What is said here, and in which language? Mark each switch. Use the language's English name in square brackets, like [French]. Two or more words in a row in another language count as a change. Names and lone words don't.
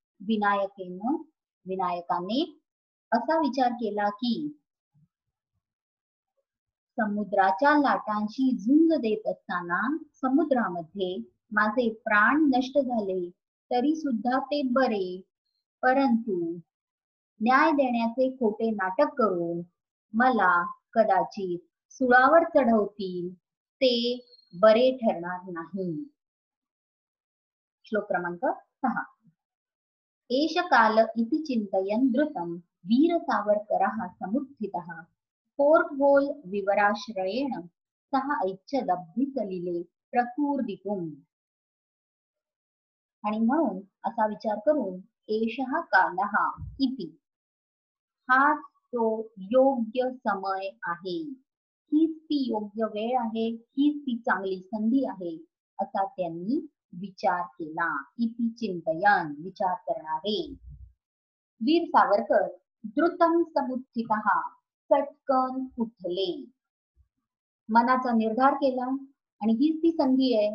[Marathi] विनायकाने असा विचार केला की समुद्राच्या लाटांशी झुंज देत असताना समुद्रामध्ये माझे प्राण नष्ट झाले तरी सुद्धा ते बरे. परंतु न्याय देण्याचे खोटे नाटक करून मला कदाचित सुळावर चढवतील ते बरे ठरणार नाही. श्लोक क्रमांक 6. [Sanskrit] एष काल इति चिंतयन् द्रुतं वीर सावरकरः समुत्थितः फोर्ट होल विवराश्रयेण सह ऐच्छदब्धी सलिले प्रकूर्दितुम्. [Marathi] आणि म्हणून असा विचार करून [Sanskrit] एषः कालः इति, [Marathi] हा तो योग्य समय आहे, हीच ती योग्य वेळ आहे, हीच ती चांगली संधी आहे असा त्यांनी विचार केला. [Sanskrit] इति चिंतयन, [Marathi] विचार करणारे. वीर सावरकर [Sanskrit] द्रुतम समुत्थितः, [Marathi] चटकन उठले, मनाचा निर्धार केला आणि हीच ती संधी आहे.